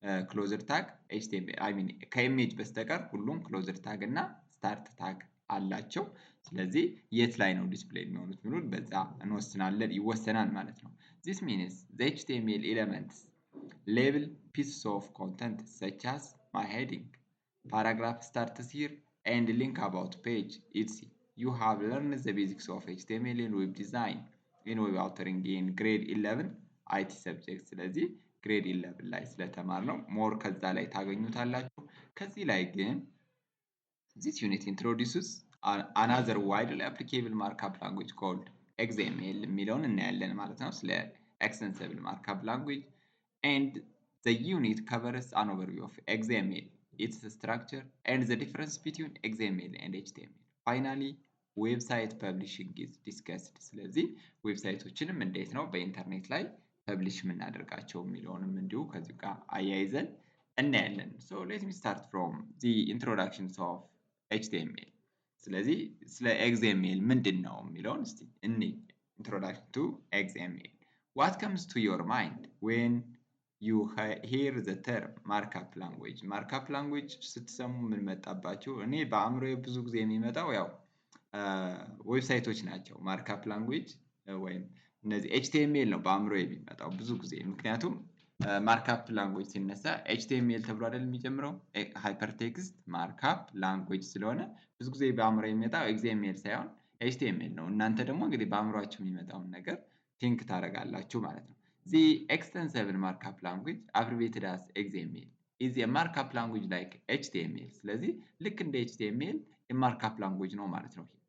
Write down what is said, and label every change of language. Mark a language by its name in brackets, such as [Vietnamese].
[Amharic] ክሎዝድ ታግ ኤችቲኤምኤል አይ ሚን ከኢሜጅ በስተቀር ሁሉም ክሎዝድ ታግ እና ስታርት ታግ አላቸው። ስለዚህ የት ላይ ነው ዲስፕሌይ የሚሆኑት ብለን በዛ እንወስናለን ይወሰናል ማለት ነው። [English] this means the HTML elements label pieces of content such as my heading, paragraph starts here and link about page etc. You have learned the basics of HTML and web design in web authoring in grade 11 IT subject [Amharic] ስለዚህ grade 11 ላይ ስለተማርነው ሞር ከዛ ላይ ታገኙታላችሁ። ከዚህ ላይ ግን [English] this unit introduces another widely applicable markup language called XML [Amharic] የሚለውን እናያለን ማለት ነው። ስለ [English] extensible markup language and the unit covers an overview of XML, its structure and the difference between XML and HTML. Finally, [Amharic] ዌብሳይት ፐብሊሽንግ [English] is discussed። [Amharic] ስለዚህ ዌብሳይቶችንም እንዴት ነው በኢንተርኔት ላይ ፐብሊሽ የምናደርጋቸው የሚለውንም እንዲሁ ከዚህ ጋር አያይዘን እናያለን። [English] So let me start from the introductions of HTML። [Amharic] ስለዚህ ስለ XML ምንድን ነው የሚለውን እስቲ እንይ። [English] Introduction to XML. What comes to your mind when you hear the term markup language? [Amharic] markup language ስትሰሙ ምን መጣባችሁ? እኔ በአእምሮዬ ብዙ ጊዜ የሚመጣው ያው ዌብሳይቶች ናቸው። ማርካፕ ላንጉዌጅ ወይም እነዚህ ኤችቲኤምኤል ነው በአእምሮ የሚመጣው ብዙ ጊዜ። ምክንያቱም ማርካፕ ላንጉዌጅ ሲነሳ ኤችቲኤምኤል ተብሎ አይደል የሚጀምረው ሃይፐርቴክስት ማርካፕ ላንጉዌጅ ስለሆነ ብዙ ጊዜ በአእምሮ የሚመጣው ኤክስኤምኤል ሳይሆን ኤችቲኤምኤል ነው። እናንተ ደግሞ እንግዲህ በአእምሯችሁ የሚመጣውን ነገር ቲንክ ታደርጋላችሁ ማለት ነው። [English] The extensible markup language abbreviated as XML is a markup language like HTML። [Amharic] ስለዚህ ልክ እንደ HTML የማርካፕ ላንጉዌጅ ነው ማለት ነው።